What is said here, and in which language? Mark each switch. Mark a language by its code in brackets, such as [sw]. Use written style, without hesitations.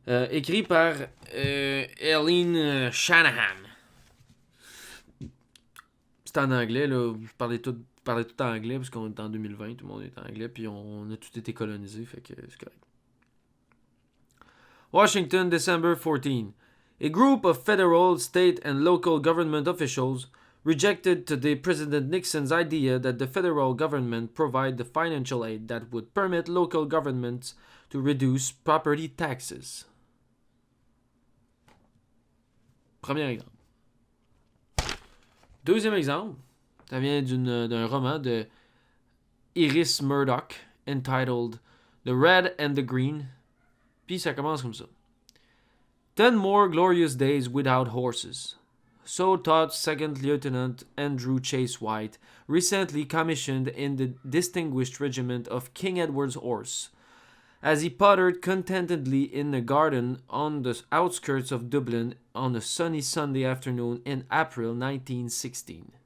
[fr] Écrit par Eileen Shanahan. C'est en anglais, là. Je parlais tout en anglais parce qu'on est en 2020, tout le monde est en anglais, puis on a tout été colonisé, fait que c'est correct. [en] Washington, December 14. A group of federal, state, and local government officials rejected today President Nixon's idea that the federal government provide the financial aid that would permit local governments to reduce property taxes. [fr] Premier exemple. Deuxième exemple, ça vient d'un roman de Iris Murdoch entitled The Red and the Green. Puis ça commence comme ça. [en] 10 more glorious days without horses. So thought Second Lieutenant Andrew Chase White, recently commissioned in the Distinguished Regiment of King Edward's Horse, as he pottered contentedly in a garden on the outskirts of Dublin on a sunny Sunday afternoon in April 1916.